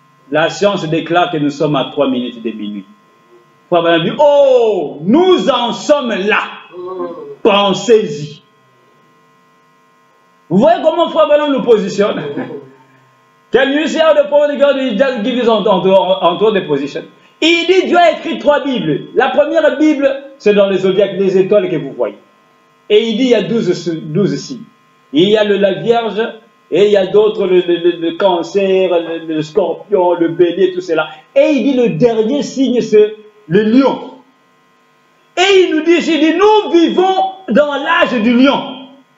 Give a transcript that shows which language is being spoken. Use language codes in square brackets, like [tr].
[fr] La science déclare que nous sommes à 3 minutes de minuit. Frère Branham dit, oh, nous en sommes là. Pensez-y. Vous voyez comment Frère Branham nous positionne? [en] Can you see how the prophet of God will just give us on the position? [fr] Il dit, Dieu a écrit 3 Bibles. La première Bible, c'est dans les zodiaques, les étoiles que vous voyez. Et il dit, il y a 12 signes. Il y a la Vierge, Et il y a d'autres, le cancer, le scorpion, le bélier, tout cela. Et il dit le dernier signe, c'est le lion. Et il nous dit, nous vivons dans l'âge du lion.